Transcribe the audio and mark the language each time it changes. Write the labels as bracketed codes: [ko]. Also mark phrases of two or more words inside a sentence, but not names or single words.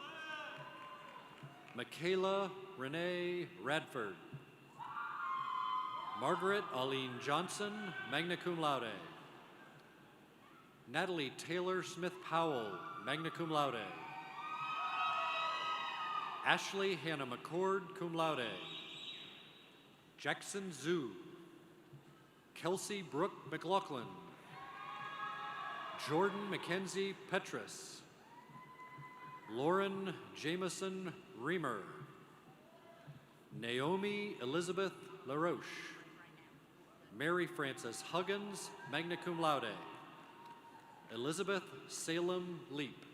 [en] Michaela Renee Radford. Margaret Aline Johnson, [la] magna cum laude. [en] Natalie Taylor Smith Powell, [la] magna cum laude. [en] Ashley Hannah McCord, [la] cum laude. [en] Jackson Zhu. Kelsey Brooke McLaughlin. Jordan Mackenzie Petrus. Lauren Jameson Reamer. Naomi Elizabeth LaRoche. Mary Frances Huggins, [la] magna cum laude. [en] Elizabeth Salem Leap.